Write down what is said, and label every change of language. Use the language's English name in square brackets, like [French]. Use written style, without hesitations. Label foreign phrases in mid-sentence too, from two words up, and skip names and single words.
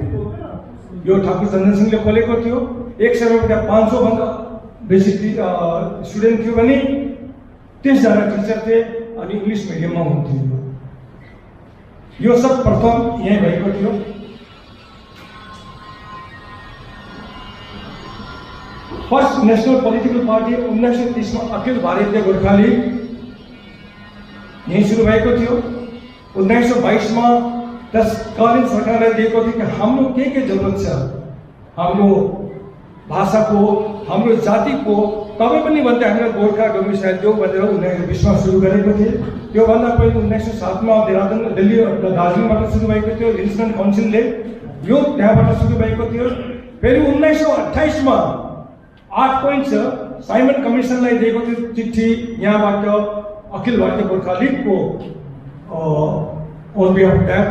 [Nepali] यो ठाकुर चन्दन सिंहले खोलेको थियो। एक समयमा त्यहाँ 500 भन्दा बेसी स्टुडेन्ट थियो भने 30 जना टिचर थिए अनि [English] English medium [Nepali] हुन्थ्यो। यो सब प्रथम यहीँ भएको थियो। [English] first national political party [Nepali] 1930 में अखिल भारतीय गोर्खाली यहीं शुरू भएको थियो। 1922 में तत्कालीन सरकारले दिएको थियो कि हाम्रो के जरुरत छ, हाम्रो भाषाको, हाम्रो जातिको, तपाईँ पनि भन्दै हामीले गोर्खा गम्भीर देऊ भनेर 1920 में सुरु गरेको थिए। त्योभन्दा पहिले 1907 में देहरादून दिल्ली दार्जिलिङबाट सुरु भएको थियो। [English] regional council [Nepali] यो त्यहाँबाट सुरु भएको थियो। फेरि 1928 में 8 पोइन्ट छ साइमन कमिसनलाई दिएको थियो चिठी यहाँबाट अखिल भारतीय गोर्खा लिगको [English] on behalf of that.